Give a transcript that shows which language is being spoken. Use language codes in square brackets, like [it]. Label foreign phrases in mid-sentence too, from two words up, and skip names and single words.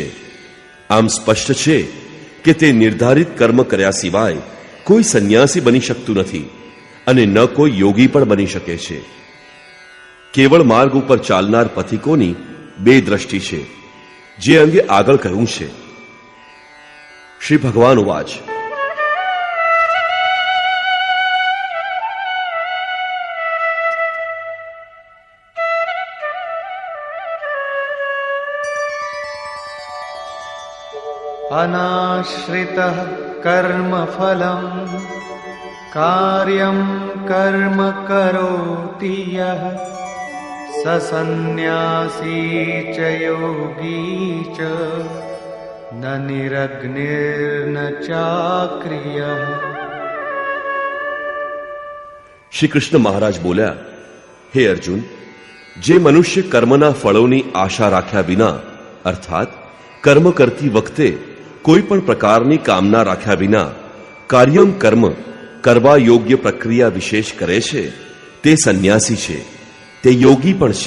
[gu] આમ સ્પષ્ટ છે કે તે નિર્ધારિત કર્મ કર્યા સિવાય કોઈ સંન્યાસી બની શકતું નથી અને ન કોઈ યોગી પણ બની શકે છે. કેવળ માર્ગ ઉપર ચાલનાર પથિકોની બે દ્રષ્ટિ છે, જે અંગે આગળ કહ્યું છે. [sa] श्री भगवान उवाच, अनाश्रितः कर्मफलं कार्यं कर्म करोति यः ससन्यासी च योगी च न निरग्निर्न चाक्रियः. [gu] શ્રી કૃષ્ણ મહારાજ બોલ્યા, હે અર્જુન, જે મનુષ્ય કર્મના ફળોની આશા રાખ્યા વિના અર્થાત કર્મ કરતી વખતે કોઈ પણ પ્રકારની કામના રાખ્યા વિના [sa] कार्यम कर्म [gu] કરવા યોગ્ય પ્રક્રિયા વિશેષ કરે છે તે સંન્યાસી છે, તે યોગી પણ છે.